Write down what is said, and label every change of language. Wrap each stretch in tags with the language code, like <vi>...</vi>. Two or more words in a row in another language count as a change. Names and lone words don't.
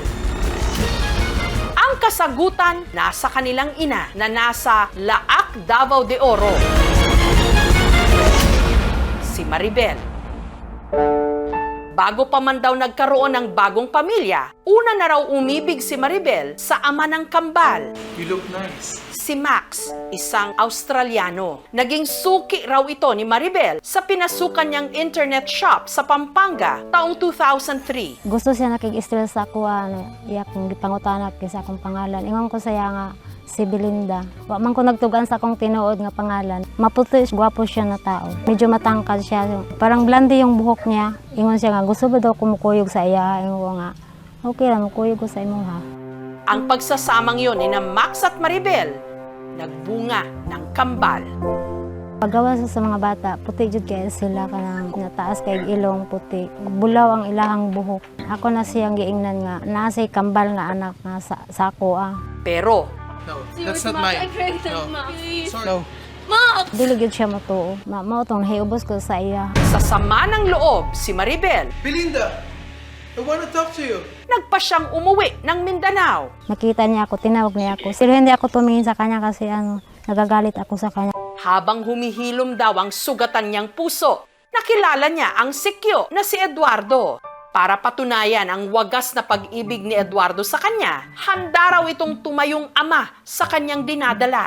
<tl>Ang kasagutan nasa kanilang ina na nasa Laak, Davao de Oro. Si Maribel. Bago pa man daw nagkaroon ng bagong pamilya, una na raw umibig si Maribel sa ama ng kambal.</tl> <en>You look nice.</en> <tl>Si Max, isang Australiano. Naging suki raw ito ni Maribel sa pinasukan niyang internet shop sa Pampanga taong 2003.</tl> <ceb>Gusto siya nakig-stress sa ako, iyakong gipangutanak sa akong pangalan. Ingon ko saya nga, si Belinda. Wa man ko nagtugan sa akong tinuod nga pangalan. Maputi, gwapo siya na tao. Medyo matangkad siya.</ceb> <tl>Parang blondie yung buhok niya.</tl> <ceb>Ingon siya nga, gusto ba daw kumukuyog sa iya? Ingon ko nga, okay lang, mukuyog ko sa imo ha.</ceb> <tl>Ang pagsasamang yun ni na Max at Maribel, nagbunga ng kambal.</tl> <ceb>Paggawa sa mga bata, puti jud kay sila kanang nataas kay ilong puti. Bulaw ang ilahang buhok. Ako na siyang giingnan nga, naasay kambal nga anak nga sa ako Pero,</ceb> <en>No, that's not mine. No. Sorry. No.</en> <ceb>dili gyud siya matuo. Mao tong hiubos ko sa iya.</ceb> <tl>Sa sama ng loob, si Maribel, Belinda,</tl> <en>I want to talk to you.</en> <tl>nagpa siyang umuwi ng Mindanao. Nakita niya ako, tinawag niya ako. Pero hindi ako tumingin sa kanya kasi nagagalit ako sa kanya. Habang humihilom daw ang sugatan niyang puso, nakilala niya ang sikyo na si Eduardo. Para patunayan ang wagas na pag-ibig ni Eduardo sa kanya, handa raw itong tumayong ama sa kanyang dinadala.</tl>